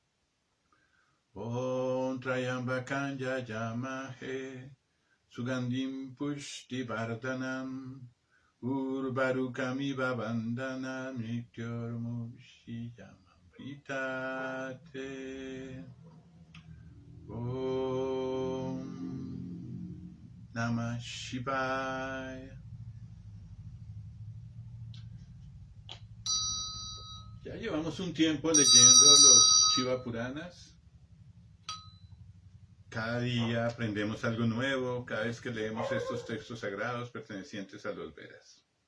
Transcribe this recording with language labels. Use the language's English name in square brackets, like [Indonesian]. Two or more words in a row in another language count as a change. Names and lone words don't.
[Sanskrit] Om Trayambakam Yajamahe Sugandhim Pushti Vardhanam Urvarukamiva Vandana Mrityormushiyamamritate. Om Namah Shivaya. [Spanish] Ya llevamos un tiempo leyendo los Shiva Puranas. Cada día aprendemos algo nuevo, cada vez que leemos estos textos sagrados pertenecientes a los Vedas.